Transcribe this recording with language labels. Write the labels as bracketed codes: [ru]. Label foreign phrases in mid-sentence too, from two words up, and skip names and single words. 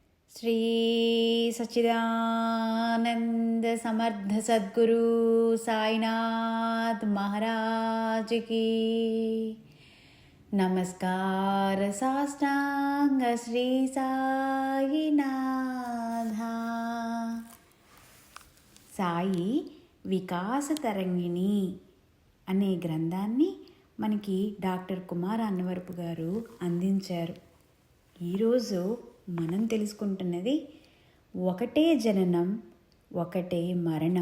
[mr] श्री सच्चिदानंद समर्थ सद्गुरु साईनाथ महाराज की नमस्कार साष्टांग श्री साईनाथा। [te] సాయి వికాస తరంగిణి అనే గ్రంథాన్ని మనకి డాక్టర్ కుమార్ అన్నవరపు గారు అందించారు. ఈరోజు మనం తెలుసుకుంటున్నది ఒకటే జననం ఒకటే మరణం.